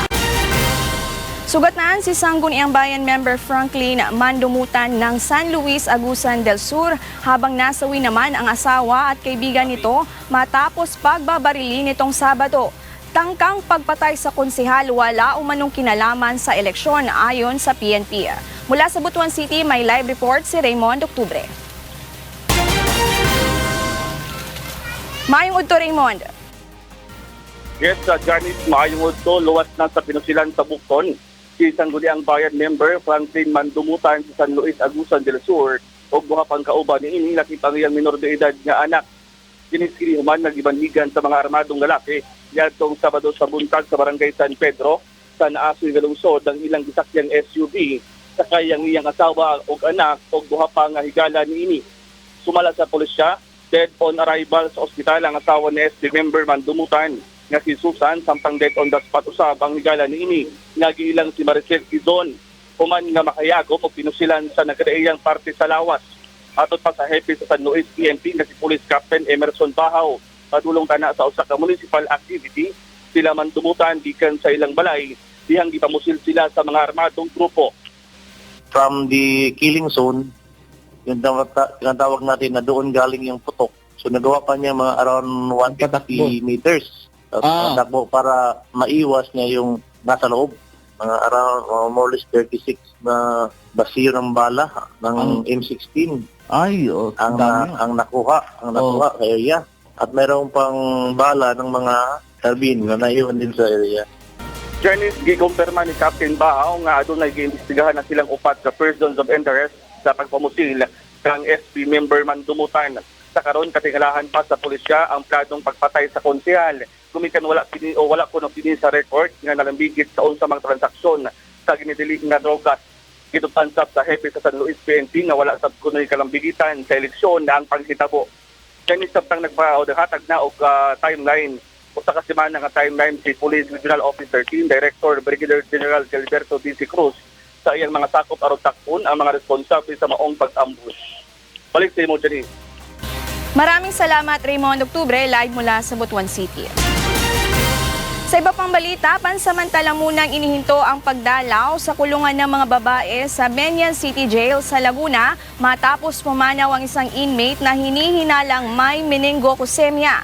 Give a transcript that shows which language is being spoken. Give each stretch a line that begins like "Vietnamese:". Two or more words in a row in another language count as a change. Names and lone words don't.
Filipino: Sugatnaan si Sangguniang Bayan member Franklin Mandumutan ng San Luis Agusan del Sur habang nasawi naman ang asawa at kaibigan nito matapos pagbabarili nitong Sabado. Tangkang pagpatay sa konsehal, wala umanong kinalaman sa eleksyon ayon sa PNP. Mula sa Butuan City, may live report si Raymond Octubre.
Cebuano: Maayong udto, Raymond. Yes, Janice, maayong udto, luwas na sa pinusilan sa Bukton. Si Sangguniang Bayan member Franklin Mandumutan sa San Luis, Agusan del Sur o buha pang kauban ni ini nakipangiyang minor de edad nga anak. Kiniskirihuman nagibanhigan sa mga armadong lalaki yadtong Sabado sa buntag sa Barangay San Pedro sa Naasoy nga lungsod ang ilang gisakyang SUV sa kayang iyang asawa o anak o buha pang higala ni ini. Sumala sa pulisya,
English: dead on arrival
Cebuano: sa ospital ang asawa ni SB member Mandumutan nga si Susan samtang
English: dead on the spot
Cebuano: usab ang higala ni ini nga giilang si Maricel Quizon human nga makayagop o pinusilan sa nagadaiyang parte sa lawas. Atot pa sa hepe sa San Luis PNP nga si Police Captain Emerson Bahaw padulong kana sa usa ka
English: municipal activity
Cebuano: sila Mandumutan gikan sa ilang balay dihang gipamusil sila sa mga armadong grupo.
English: From the killing zone,
Filipino: yung tawag natin na doon galing yung putok. So nagawa pa niya mga
English: around 150 meters.
Filipino: Takbo para maiwas niya yung nasa loob. Mga around
English: more or less
Filipino: 36 na basiyo ng bala ng M16. Ang nakuha sa area. At mayroong pang bala ng mga carbine na naiwan din sa area.
Cebuano: Janice, gikumpirma ni Captain Bahaw nga adunay giimbestigahan na silang upat sa
English: persons of interest
Cebuano: sa pagpamusil kang SB member Mandumutan. Sa karon katingalahan pa sa pulisya ang planong pagpatay sa konsehal. Kumikan wala kuno kini sa record nga nalambigit sa unsa mang transaksyon sa ginidili nga drogas. Gitupansap sa hepe sa San Luis PNP nga wala sab kuno'y kalambigitan sa eleksyon na ang panghitabo. Kani sabtang nagpahatag na og timeline usa ka semana nga timeline si Police Regional Officer Team Director Brigadier General Gilberto D.C. Cruz sa iyang mga sakop aron takpon ang mga responsable sa maong pag-ambush. Balik sa imo, Janice.
Filipino: Maraming salamat, Raymond Octubre, live mula sa Butuan City. Sa iba pang balita, pansamantala munang inihinto ang pagdalaw sa kulungan ng mga babae sa Benyan City Jail sa Laguna matapos pumanaw ang isang inmate na hinihinalang may meningococcemia.